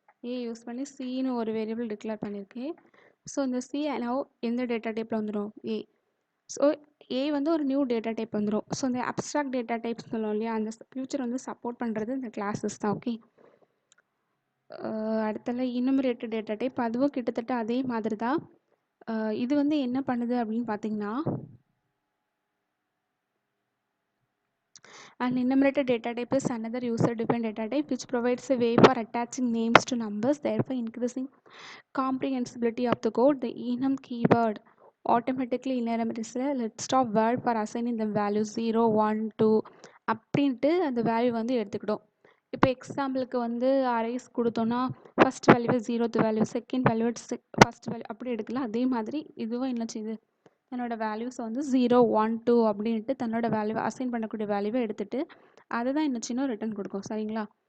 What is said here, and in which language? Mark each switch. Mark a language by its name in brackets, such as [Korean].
[Tamil] ஏ use பண்ணி சின்னு ஒரு variable declare பண்ணியிருக்கேன். ஸோ இந்த சி now எந்த டேட்டா டைப்பில் வந்துடும், ஏ. ஸோ ஏ வந்து ஒரு நியூ டேட்டா டைப் வந்துடும். ஸோ இந்த அப்ஸ்ட்ராக்ட் டேட்டா டைப்ஸ் சொல்லுவோம் இல்லையா, அந்த ஃபியூச்சர் வந்து சப்போர்ட் பண்ணுறது இந்த கிளாஸஸ் தான். ஓகே, அடுத்தல இனுமரேட்டட் டேட்டா டைப், அதுவும் கிட்டத்தட்ட அதே மாதிரி தான். இது வந்து என்ன பண்ணுது அப்படின்னு பார்த்தீங்கன்னா, [English] an enumerated data type is another user defined data type which provides a way for attaching names to numbers, thereby increasing comprehensibility of the code. The enum keyword automatically enumerates a list of word for assigning the values 0 1 2 [Tamil] அப்படின்ட்டு அந்த value வந்து எடுத்துக்கிடும். இப்போ எக்ஸாம்பிளுக்கு வந்து arrays கொடுத்தோன்னா first value 0th value, second value first value அப்படி எடுக்கலாம். அதே மாதிரி இதுவும் என்ன செய்யுது, தன்னோட வேல்யூஸை வந்து 0 1 2 அப்படின்ட்டு தன்னோட வேல்யூவை அசைன் பண்ணக்கூடிய வேல்யூவை எடுத்துகிட்டு அதை தான் என்ன செய்யணும், ரிட்டர்ன் கொடுக்கும். சரிங்களா?